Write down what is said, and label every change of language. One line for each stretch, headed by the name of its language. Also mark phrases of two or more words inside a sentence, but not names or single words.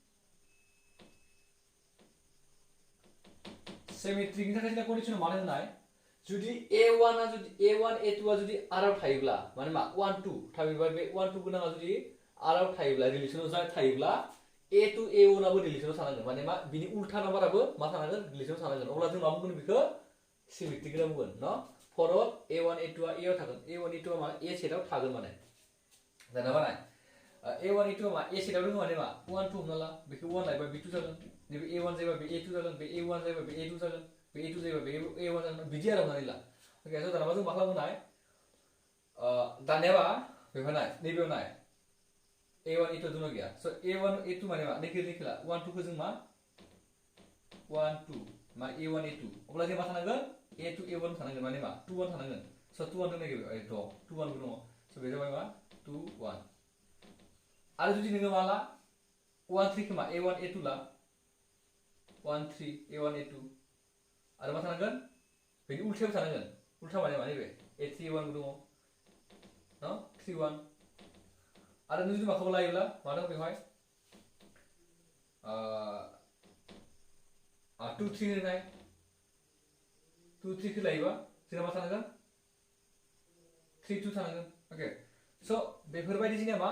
Bodo: सिमेट्रिकनि थाखाय जोंना कन्डिशनाव मा होनाय जुदि a1 a2 आ जुदि r आव थायोब्ला माने मा 1 2 थायोबा बे 1 2 गोनाङा जुदि r आव थायोब्ला रिलेसनाव थायोब्ला a2 a1 आबो रिलेसनाव थानांगोन माने मा बिनि उल्था नाम्बाराबो मा थानांगोन रिलेसनाव थानांगोन अब्ला जों मा बुंगोन बेखौ सिमेट्रिक होनना बुंगोन न
English: for all
Bodo: a1 a2 आ a आव थागोन a1 a2 आ मा a सेटआव थागोन माने दाना नाय a1 a2 आ मा a सेटआव दङ माने मा 1 2 हमना ला बेखौ 1 लायोबा b2 जागोन नैबे a1 जायोबा बे a2 जागोन बे a1 जायोबा बे a2 जागोन बे a2 जायोबा बे a1 जागोन बिदि आरो हमनानै ला ओके स' दाना जों मा खालामगोन दानियाबा बेवहाय नाय नैबेयाव नाय a1 a2 दङ गैया स' a1 a2 माने मा नैखो ला 1 2 खौ जों मा 1 2 मा a1 a2 अब्ला जों मा थानांगोन a2 a1 थानांगोन माने मा 2 1 थानांगोन स 2 1 दं नागिरबाय दं 2 1 दङ स बे जाबाय मा 2 1 आरो जुदि नोङो माला 1 3 खोमा a1 a2 ला 1 3 a1 a2 आरो मा थानांगोन बेनि उल्थायाव थानांगोन उल्था माने मा नैबे a3 a1 दङ न 3 1 आरो नों जुदि माखौबा लायोब्ला मा दं बेवहाय 2 3 होनाय 2 3 खौ लायोबा जोंना मा थानांगोन 3 2 थानांगोन ओके स बेफोरबायदि जोंना मा